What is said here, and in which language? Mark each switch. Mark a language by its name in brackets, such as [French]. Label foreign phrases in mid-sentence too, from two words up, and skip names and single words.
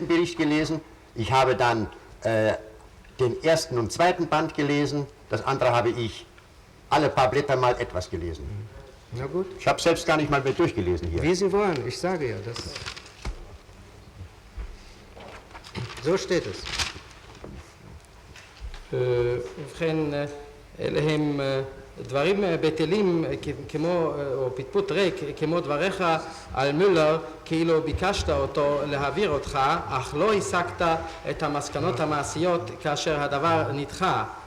[German] Bericht gelesen. Ich habe dann den 1. und 2. Band gelesen. Das andere habe ich alle paar Blätter mal etwas gelesen. Na gut. Ich habe selbst gar nicht mal mehr durchgelesen hier. Wie Sie wollen, ich sage ja, das. So steht es. [Hebrew] ובכן, אלה הם דברים בטלים כמו, או פטפוט ריק, כמו דבריך על מולר, כאילו ביקשת אותו להעביר אותך, אך לא השגת את המסקנות המעשיות כאשר הדבר נדחה.